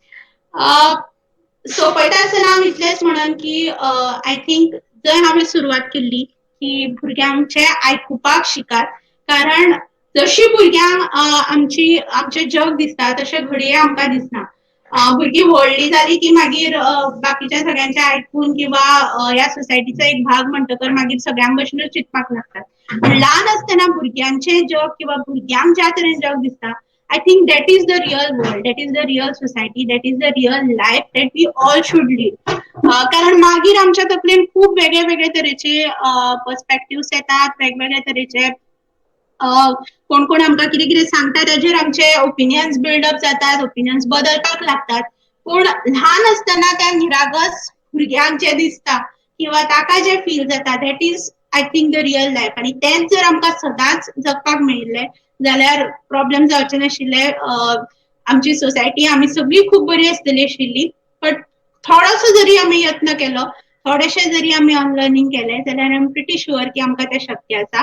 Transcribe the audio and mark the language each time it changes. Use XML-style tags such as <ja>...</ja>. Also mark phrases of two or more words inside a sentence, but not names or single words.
<kok>सो पळयता आसतना हांव इतलेंच म्हणन की</kok> <en>I think</en> <kok>जंय हांवें सुरवात केल्ली की भुरग्यांचे आयकुपाक शिकात कारण जशी भुरग्यांक आमचें जग दिसता तशें घडये आमकां दिसना. भुरगीं व्हडलीं जालीं की मागीर बाकीच्या सगळ्यांचें आयकून किंवा ह्या सोसायटीचो एक भाग म्हणटकर मागीर सगळ्यां भशेनूच चिंतपाक लागतात. पूण ल्हान आसतना भुरग्यांचें जग किंवा भुरग्यांक ज्या तरेन जग दिसता</kok> <en>I think that is the real world, that is the real society, that is the real life that we all should live.</en> <kok>कारण मागीर आमच्या तकलेन खूब वेगळे वेगळे तरेचे पर्स्पेक्टिव्स येतात वेगवेगळे तरेचे कोण कोण आमकां कितें कितें सांगता ताजेर आमचे</kok> <en>opinions build-up</en> <kok>जातात ओपिनियन्स बदलपाक लागतात पूण ल्हान आसतना त्या निरागस भुरग्याक जें दिसता किंवा ताका जें फील जाता</kok> <en>that is I think the real life</en> <kok>आनी तेंच जर आमकां सदांच जगपाक मेळिल्लें जाल्यार प्रॉब्लेम जावचे नाशिल्ले. आमची सोसायटी आमी सगळीं खूब बरी आसतली आशिल्ली बट थोडोसो जरी आमी यत्न केलो, थोडेशे जरी आमी लर्निंग केले जाल्यार</kok> <en>I am pretty sure</en> <kok>की आमकां ते शक्य आसा.</kok>